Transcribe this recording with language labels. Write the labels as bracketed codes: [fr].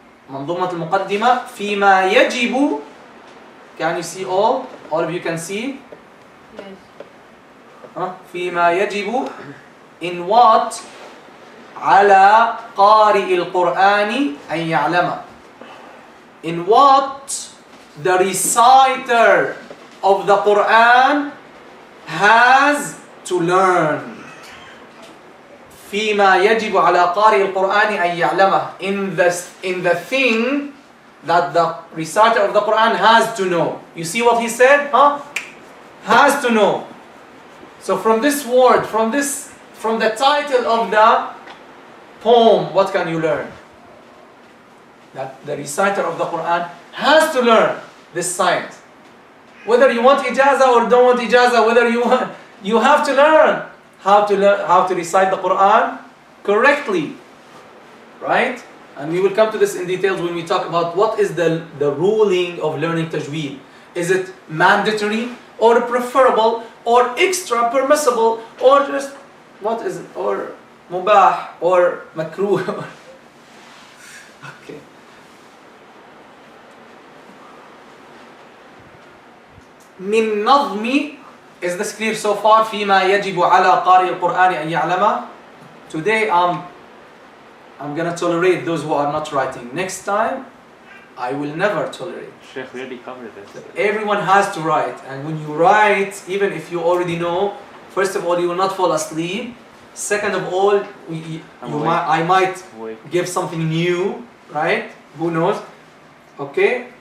[ar] منظومة المقدمة فيما يجب. [en] Can you see all? All of you can see? Yes. [ar] فيما يجب [en] in what [ar] على قارئ القرآن أن يعلم. [en] In what the reciter of the Quran has to learn. [ar] فيما يجب على قارئ القرآن أن يعلمه. [en] In the thing that the reciter of the Quran has to know. You see what he said? Has to know. So from this word, from the title of the poem, what can you learn? That the reciter of the Quran has to learn this science. Whether you want ijazah or don't want ijazah, whether you have to learn how to recite the Quran correctly, right? And we will come to this in details when we talk about what is the ruling of learning tajweed. Is it mandatory or preferable or extra permissible or just what is it, or mubah or makruh? [ar] من نظم. [en] Is this clear so far? [ar] فيما يجب على قارئ القرآن أن يعلمه. [en] Today I'm gonna tolerate those who are not writing. Next time I will never tolerate. Sheikh really covered this. Everyone has to write, and when you write, even if you already know, first of all, you will not fall asleep. Second of all, I might give something new, right? Who knows? Okay?